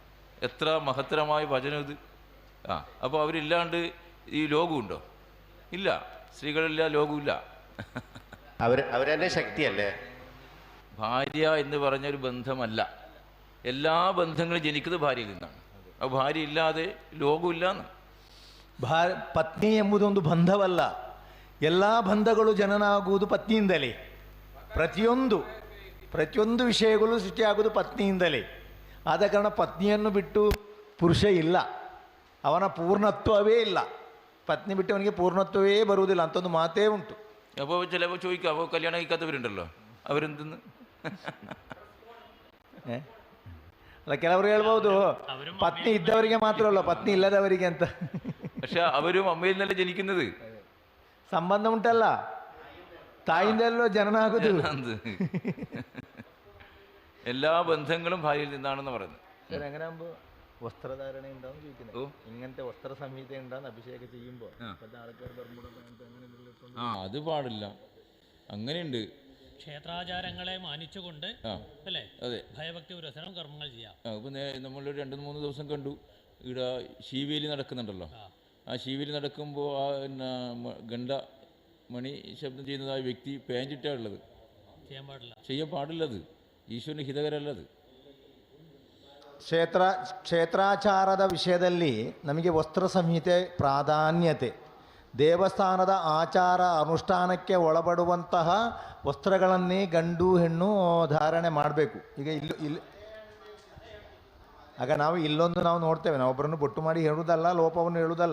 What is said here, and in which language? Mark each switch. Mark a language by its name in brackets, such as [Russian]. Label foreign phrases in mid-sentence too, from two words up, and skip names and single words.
[Malayalam] എത്ര മഹത്തരമായ വചനം ഇത്! അപ്പോൾ അവരില്ലാണ്ട് ഈ ലോകമുണ്ടോ? ഇല്ല. സ്ത്രീകളില്ല, ലോകമില്ല. അവരെന്നെ ശക്തിയല്ലേ? ഭാര്യ എന്ന് പറഞ്ഞൊരു ബന്ധമല്ല. എല്ലാ ബന്ധങ്ങളും ജനിക്കുന്നത് ഭാര്യയിൽ നിന്നാണ്. അപ്പോൾ ഭാര്യ [Kannada] ಇಲ್ಲದೆ ಲೋಕವಿಲ್ಲ. ಪತ್ನಿ ಎಂಬುದೊಂದು ಬಂಧವಲ್ಲ. ಎಲ್ಲ ಬಂಧಗಳು ಜನನ ಆಗುವುದು ಪತ್ನಿಯಿಂದಲೇ. ಪ್ರತಿಯೊಂದು ವಿಷಯಗಳು ಸೃಷ್ಟಿಯಾಗುವುದು ಪತ್ನಿಯಿಂದಲೇ. ಆದ ಕಾರಣ ಪತ್ನಿಯನ್ನು ಬಿಟ್ಟು ಪುರುಷ ಇಲ್ಲ, ಅವನ ಪೂರ್ಣತ್ವವೇ ಇಲ್ಲ. ಪತ್ನಿ ಬಿಟ್ಟು ಅವನಿಗೆ ಪೂರ್ಣತ್ವವೇ ಬರುವುದಿಲ್ಲ ಅಂತ ಒಂದು ಮಾತೇ ಉಂಟು. [Malayalam] അപ്പോൾ ചിലപ്പോൾ ചോദിക്കാം, അപ്പോൾ കല്യാണം കഴിക്കാത്തവരുണ്ടല്ലോ, അവരെന്തെന്ന്? [Kannada] ಅಲ್ಲ, ಕೆಲವರು ಹೇಳ್ಬೋದು ಪತ್ನಿ ಇದ್ದವರಿಗೆ ಮಾತ್ರ ಅಲ್ಲ, ಪತ್ನಿ ಇಲ್ಲದವರಿಗೆ ಅಂತ. [Malayalam] പക്ഷെ അവരും അമ്മയിൽ നിന്നല്ലേ ജനിക്കുന്നത്. [Kannada] ಸಂಬಂಧ ಉಂಟಲ್ಲ, ತಾಯಿಂದಲ್ಲೋ ಜನನ ಆಗುದು. [Malayalam] എല്ലാ ബന്ധങ്ങളും ഭാര്യയിൽ നിന്നാണെന്ന് പറയുന്നത്. സർ, അങ്ങനെ ആകുമ്പോൾ വസ്ത്രധാരണ ഉണ്ടാവും ചോദിക്കുന്നത്. ഇങ്ങനത്തെ വസ്ത്ര സംഹിത ഉണ്ടാകുന്ന അഭിഷേകം ചെയ്യുമ്പോൾ ആൾക്കാർ അത് പാടില്ല. അങ്ങനെയുണ്ട്. ക്ഷേത്രാചാരങ്ങളെ മാനിച്ചുകൊണ്ട് അല്ലേ? അതെ, ഭയഭക്തി പുരസരം കർമ്മങ്ങൾ ചെയ്യാം. ഇപ്പം നമ്മളൊരു 2-3 ദിവസം കണ്ടു, ഇവിടെ ശീവേലി നടക്കുന്നുണ്ടല്ലോ. ആ ശീവേലി നടക്കുമ്പോൾ ആ ഗണ്ട മണി ശബ്ദം ചെയ്യുന്നതായ വ്യക്തി പേഞ്ചിട്ടാണ് ഉള്ളത്. ചെയ്യാൻ പാടില്ലത്. ഈശ്വരന് ഹിതകരല്ലത്. [Kannada] ಕ್ಷೇತ್ರಾಚಾರದ ವಿಷಯದಲ್ಲಿ ನಮಗೆ ವಸ್ತ್ರ ಸಂಹಿತೆ ಪ್ರಾಧಾನ್ಯತೆ. ದೇವಸ್ಥಾನದ ಆಚಾರ ಅನುಷ್ಠಾನಕ್ಕೆ ಒಳಪಡುವಂತಹ ವಸ್ತ್ರಗಳನ್ನೇ ಗಂಡು ಹೆಣ್ಣು ಧಾರಣೆ ಮಾಡಬೇಕು. ಈಗ ಆಗ ನಾವು ಇಲ್ಲೊಂದು ನಾವು ನೋಡ್ತೇವೆ, ನಾವು ಒಬ್ಬರನ್ನು ಬೊಟ್ಟು ಮಾಡಿ ಹೇಳುವುದಲ್ಲ, ಲೋಪವನ್ನು ಹೇಳುವುದಲ್ಲ.